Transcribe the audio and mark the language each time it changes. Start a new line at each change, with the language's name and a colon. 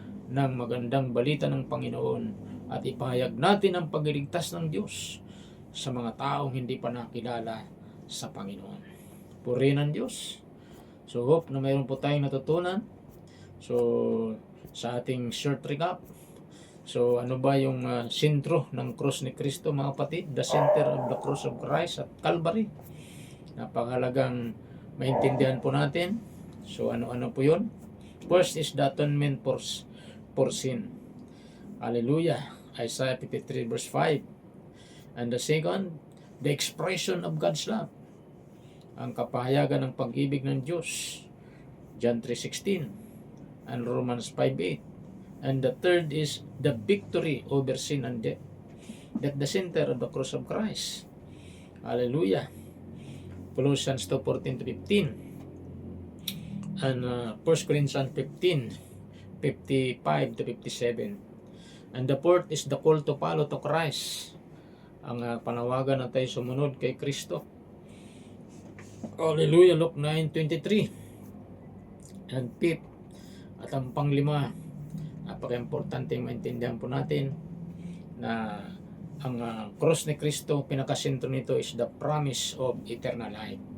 Filipino: ng magandang balita ng Panginoon at ipahayag natin ang pagliligtas ng Diyos sa mga taong hindi pa nakilala sa Panginoon. Purihin ang Diyos. So hope na mayroon po tayong natutunan. So sa ating short recap, so ano ba yung sentro ng cross ni Kristo mga kapatid?
English: The center of the cross of Christ at Calvary.
Filipino: Napakahalagang maintindihan po natin. So ano-ano po yun?
English: First is the atonement for sin. Hallelujah. Isaiah 53 verse 5. And the second, the expression of God's love.
Filipino: Ang kapahayagan ng pag-ibig ng Diyos.
English: John 3:16 and Romans 5:8. And the third is the victory over sin and death. That's the center of the cross of Christ. Hallelujah. Colossians 2:14-15 and 1 Corinthians 15:55-57. And the fourth is the call to follow to Christ.
Filipino: Ang panawagan na tayo sumunod kay Kristo. Hallelujah. Luke 9:23.
English: And fifth,
Filipino: at ang panglima, napaka-importante maintindihan po natin na ang cross ni Kristo, pinakasentro nito
English: is the promise of eternal life.